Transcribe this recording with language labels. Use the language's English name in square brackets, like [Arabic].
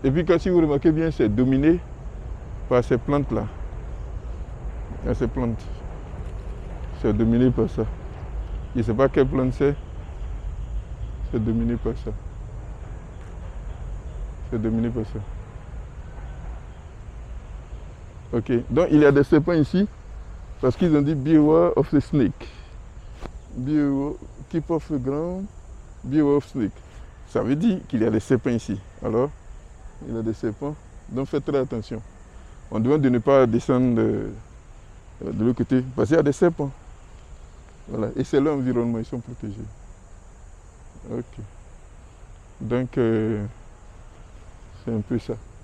[French] Et puis, si vous remarquez bien, c'est dominé par ces plantes-là. Il y a ces plantes. C'est dominé par ça. Je ne sais pas quelle plante c'est. C'est dominé par ça. C'est dominé par ça. Ok. Donc, il y a des serpents ici. Parce qu'ils ont dit [English] beware of the snake. Beware, keep off the ground. Beware of snake. [French] Ça veut dire qu'il y a des serpents ici. Alors, il y a des serpents. Donc, faites très attention. On demande de ne pas descendre de l'autre côté. Parce qu'il y a des serpents. Voilà. Et c'est l'environnement, ils sont protégés. Ok. Donc, c'est un peu ça.